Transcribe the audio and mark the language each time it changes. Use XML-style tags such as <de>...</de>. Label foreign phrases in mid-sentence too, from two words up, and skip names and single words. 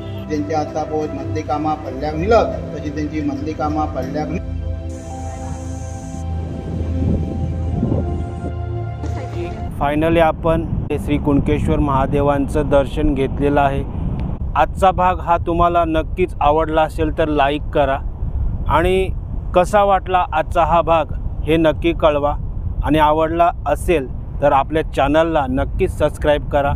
<kok>तेंची आतां पळय मदलीं कामां पडल्यार मिलत तशी तेंची मदलीं कामां पडल्यार</kok> <mr>फायनली आपण श्री कुणकेश्वर महादेवांचं दर्शन घेतलेलं आहे। आजचा भाग हा तुम्हाला नक्कीच आवडला असेल तर लाईक करा आणि कसा वाटला आजचा हा भाग हे नक्की कळवा आणि आवडला असेल तर आपल्या चॅनलला नक्कीच सबस्क्राईब करा।</mr>